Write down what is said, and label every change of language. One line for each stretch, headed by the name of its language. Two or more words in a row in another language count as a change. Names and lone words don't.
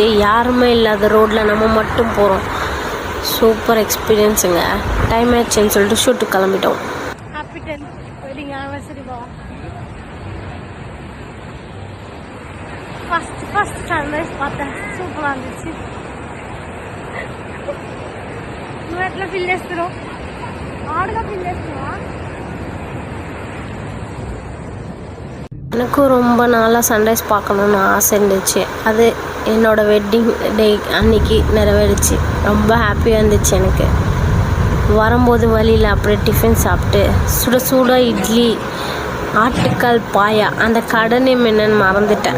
Tamil: யாருமே இல்லாத ரோட்டில் நம்ம மட்டும் போகிறோம்.
English: super experience.
Tamil: டைம் ஆயிடுச்சுன்னு சொல்லிட்டு ஷூட்டுக்கு கிளம்பிட்டோம்.
English: happy 10th wedding anniversary பா. first sunrise பார்த்தேன்.
Tamil: சூப்பராக இருந்துச்சு.
Telugu: నువ్వు ఎట్లా ఫీల్ చేస్తున్నావు? ఆడుగా ఫీల్ చేస్తున్నావా?
Tamil: எனக்கும் ரொம்ப நாளாக சன்ரைஸ் பார்க்கணுன்னு ஆசை இருந்துச்சு. அது என்னோடய
English: wedding day
Tamil: அன்னைக்கு நிறைவேறிச்சு. ரொம்ப ஹாப்பியாக இருந்துச்சு எனக்கு. வரும்போது வழியில் அப்படியே டிஃபன் சாப்பிட்டு சுட சுட இட்லி, ஆட்டுக்கால் பாயா, அந்த கடை நேம் என்னன்னு மறந்துட்டேன்.